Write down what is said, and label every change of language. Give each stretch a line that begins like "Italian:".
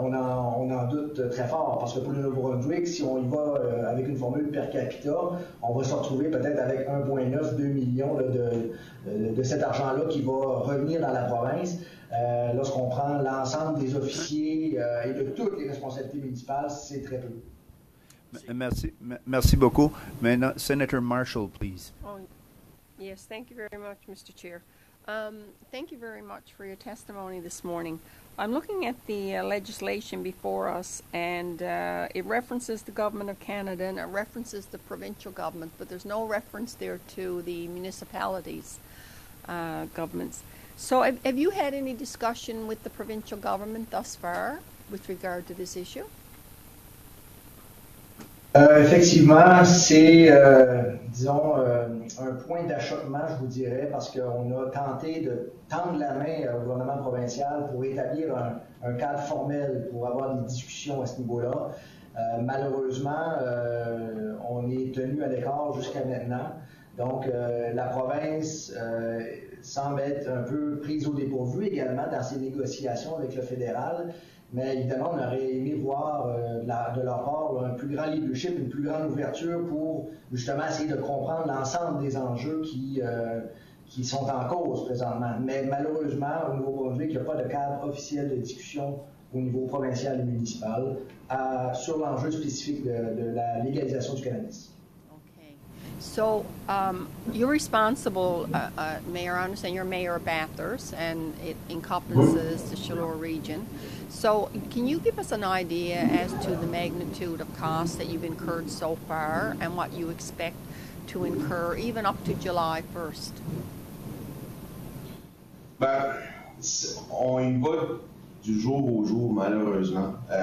French: On en doute très fort, parce que pour le Nouveau-Brunswick, si on y va avec une formule per capita, on va se retrouver peut-être avec 1,9-2 millions là, de cet argent-là qui va revenir dans la province. Lorsqu'on prend l'ensemble des officiers et de toutes les responsabilités municipales, c'est très peu. Merci beaucoup. Maintenant,
English: Senator Marshall, please. Oh, yes, thank you very much, Mr. Chair. Thank you very much for your testimony this morning. I'm looking at the legislation before us, and it references the Government of Canada and it references the provincial government, but there's no reference there to the municipalities' governments. So have you had any discussion with the provincial government thus far with regard to this issue?
French: Effectivement, c'est, disons, un point d'achoppement, je vous dirais, parce qu'on a tenté de tendre la main au gouvernement provincial pour établir un cadre formel pour avoir des discussions à ce niveau-là. Malheureusement, on est tenu à l'écart jusqu'à maintenant. Donc, la province semble être un peu prise au dépourvu également dans ses négociations avec le fédéral. Mais évidemment, on aurait aimé voir de leur part un plus grand leadership, une plus grande ouverture pour justement essayer de comprendre l'ensemble des enjeux qui sont en cause présentement. Mais malheureusement, au Nouveau-Brunswick, il n'y a pas de cadre officiel de discussion au niveau provincial et municipal sur l'enjeu spécifique de la légalisation du cannabis.
English: So you're responsible, Mayor, I understand you're Mayor of Bathurst, and it encompasses the Chaleur region. So can you give us an idea as to the magnitude of costs that you've incurred so far and what you expect to incur even up to July 1st?
French: Ben, on y va du jour au jour, malheureusement.